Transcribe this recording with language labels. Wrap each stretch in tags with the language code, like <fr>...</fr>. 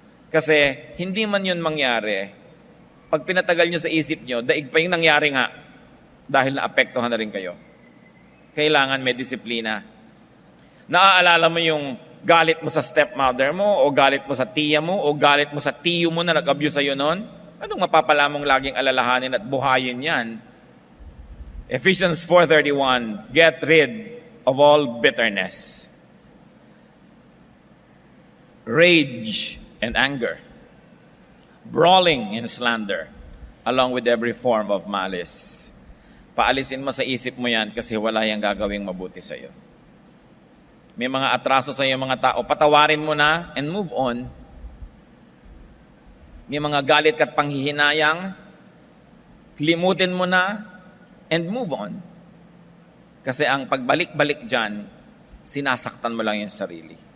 <tl>Kasi hindi man yun mangyari, pag pinatagal nyo sa isip nyo, daig pa yung nangyari nga, dahil naapektuhan na rin kayo. Kailangan may disiplina. Naaalala mo yung galit mo sa stepmother mo, o galit mo sa tiya mo, o galit mo sa tiyo mo na nag-abuse sa'yo noon? Anong mapapala mong laging alalahanin at buhayin yan?</tl> <en>Ephesians 4:31, get rid of all bitterness, rage and anger, brawling and slander, along with every form of malice.</en> <tl>Paalisin mo sa isip mo yan kasi wala yang gagawing mabuti sa iyo. May mga atraso sa iyo mga tao, patawarin mo na</tl> <en>and move on.</en> <tl>May mga galit at panghihinayang, limutin mo na,</tl> <en>and move on.</en> <tl>Kasi ang pagbalik-balik dyan, sinasaktan mo lang yung sarili.</tl>